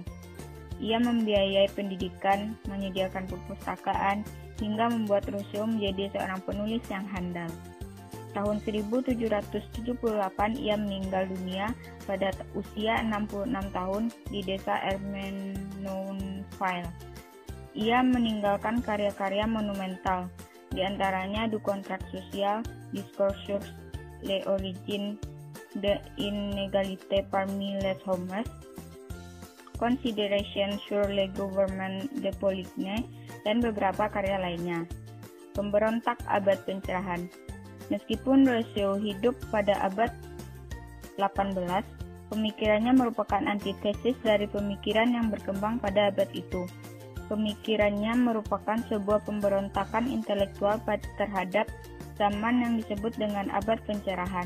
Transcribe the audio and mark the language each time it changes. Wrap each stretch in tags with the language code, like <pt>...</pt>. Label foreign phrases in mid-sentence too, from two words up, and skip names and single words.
<id>Ia membiayai pendidikan, menyediakan perpustakaan, hingga membuat Rousseau menjadi seorang penulis yang handal. Tahun 1778 ia meninggal dunia pada usia 66 tahun di desa Ermenonville. Ia meninggalkan karya-karya monumental, di antaranya Du Contrat Social, Discours sur l'origine de l'inégalité parmi les hommes, Consideration sur le gouvernement de Poligny, dan beberapa karya lainnya. Pemberontak abad pencerahan. Meskipun Rousseau hidup pada abad 18, pemikirannya merupakan antitesis dari pemikiran yang berkembang pada abad itu. Pemikirannya merupakan sebuah pemberontakan intelektual terhadap zaman yang disebut dengan abad pencerahan.</id>